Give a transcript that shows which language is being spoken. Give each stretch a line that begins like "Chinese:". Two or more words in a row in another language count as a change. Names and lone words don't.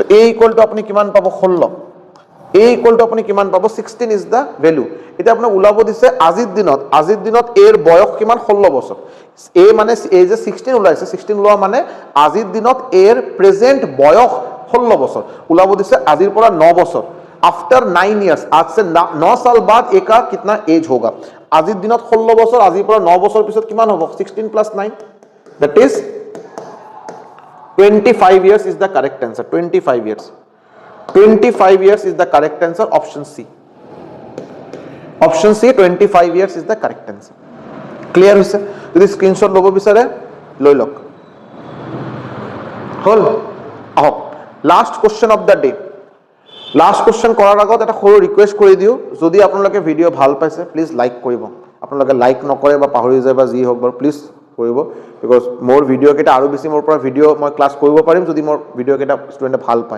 Assamese: A = আপুনি কিমান পাব 16 A = আপুনি কিমান পাব 16
English: is the value
Assamese: এটা আপোনাক উলাব দিছে আজিৰ দিনত এৰ বয়স কিমান 16 বছৰ A মানে A যে 16 উলাইছে 16 লোৱা মানে আজিৰ দিনত এৰ প্রেজেন্ট বয়স 16 বছৰ উলাব দিছে আজিৰ পৰা 9 বছৰ
English: after 9 years
Hindi: आज से 9 साल बाद ए का कितना एज होगा
Assamese: আজিৰ দিনত 16 বছৰ আজিৰ পৰা 9 বছৰ পিছত কিমান হ'ব 16 + 9
English: that is 25 years is the correct answer 25 years 25 years is the correct answer option C 25 years is the correct answer clear
Assamese: হৈছে যদি স্ক্রিনশট লব বিচাৰে লৈ লওক হল আহক
English: last question of the day last question
Assamese: কৰাৰ আগত এটা সৰু ৰিকুৱেষ্ট কৰি দিওঁ, যদি আপোনালোকে ভিডিঅ' ভাল পাইছে প্লিজ লাইক কৰিব। আপোনালোকে লাইক নকৰে বা পাহৰি যায় বা যি হওক বাৰু প্লিজ কৰিব, বিকজ মোৰ ভিডিঅ'কেইটা আৰু বেছি মোৰ পৰা ভিডিঅ' মই ক্লাছ কৰিব পাৰিম যদি মোৰ ভিডিঅ'কেইটা ষ্টুডেণ্টে ভাল পায়।